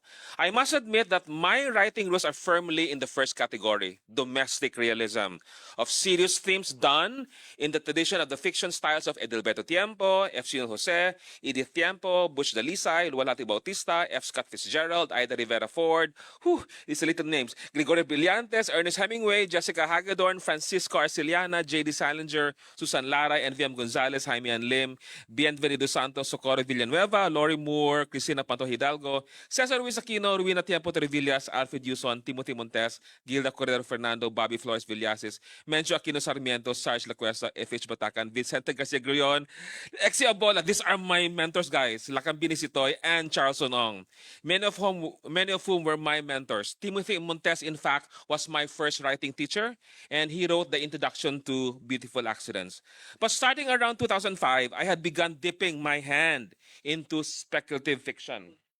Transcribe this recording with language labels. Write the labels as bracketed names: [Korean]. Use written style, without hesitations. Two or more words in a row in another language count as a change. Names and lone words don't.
[English] I must admit that my writing rules are firmly in the first category, domestic realism, of serious themes done in the tradition of the fiction styles of Edelberto Tiempo, F. Cino Jose, Edith Tiempo, Butch Dalisay, Lualati Bautista, F. Scott Fitzgerald, Ida Rivera Ford, these are little names, Gregorio Brillantes, Ernest Hemingway, Jessica Hagedorn, Francisco Arceliana, J.D. Salinger, Susan Lara, Enviam Gonzalez, Jaime Ann Lim, Bienvenido Santos, Socorro Villanueva, Lori Moore, Cristina Panto Hidalgo, Cesar Luis Aquino, Ruina Tiempo Trevillas, Alfred Yuson, Timothy Montes, Gilda Cordero Fernando, Bobby Flores Villasis, Mencho Aquino Sarmiento, Sarge Lacuesta, F.H. Batacan, Vicente Garcia Grion, Exi Abola. These are my mentors, guys. Lakan Binisitoy and Charles Sonong. Many of whom were my mentors. Timothy Montes, in fact, was my first writing teacher, and he wrote the introduction to Beautiful Accidents. But starting around 2005, I had begun dipping my hand into speculative fiction.